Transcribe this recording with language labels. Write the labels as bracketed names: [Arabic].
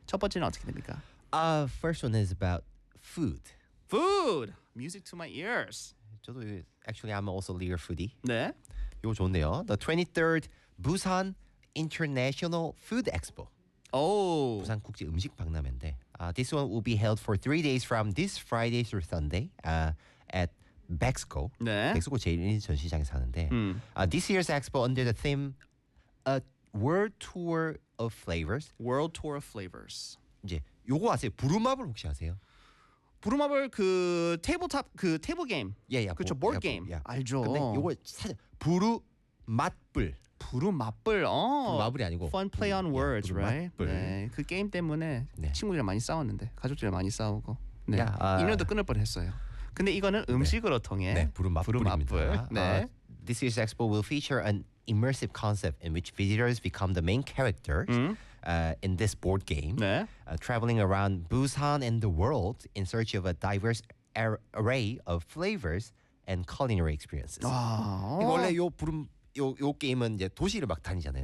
[Korean] 첫 번째는 어떻게 됩니까? [English] First one is about food. Food. Music to my ears. Actually, I'm also a little foodie. [Korean] 네. 이거 좋네요. [English] The 23rd Busan International Food Expo. Oh. [Korean] 부산 국제 음식 박람회인데. [English] This one will be held for 3 days from this Friday through Sunday at Bexco. [Korean] 네. Bexco 제1인 전시장에서 하는데. [English] This year's expo under the theme A World Tour of Flavors. World Tour of Flavors. [Korean] 이제 이거 아세요? 부루마블 혹시 아세요? 부루마블 그 테이블탑 그 테이블 게임 예예 그렇죠 보, 보드 게임 야. 알죠 근데 요거 사실 부루마블 부루마블 어 마블이 아니고 [English] fun play on words [Korean] 야, right 네 그 게임 때문에 네. 친구들이랑 많이 싸웠는데 가족들이랑 많이 싸우고 네 야, 인연도 끊을 뻔했어요 근데 이거는 음식으로 네. 통해 네 부루마블 네 [English] This year's expo will feature an immersive concept in which visitors become the main characters. In this board game, [Korean] 네. [English] Traveling around Busan and the world in search of a diverse array of flavors and culinary experiences. 아, [Korean] 이거 원래 요 부름 요 게임은 이제 도시를 막 다니잖아요.